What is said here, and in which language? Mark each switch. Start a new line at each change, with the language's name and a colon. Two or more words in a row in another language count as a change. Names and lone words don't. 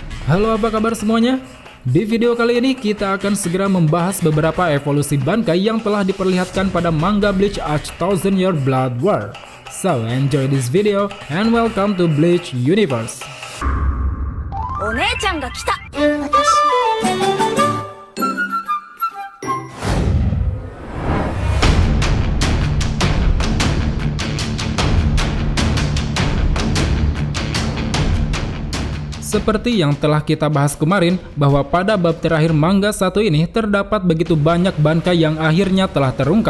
Indonesian: Halo, apa kabar semuanya? Di video kali ini kita akan segera membahas beberapa evolusi Bankai yang telah diperlihatkan pada manga Bleach Arc Thousand Year Blood War.
English: So enjoy this video and welcome to Bleach Universe.
Japanese: お姉ちゃんが来た。
Indonesian: Seperti yang telah kita bahas kemarin, bahwa pada bab terakhir manga satu ini terdapat begitu banyak Bankai yang akhirnya telah terungkap.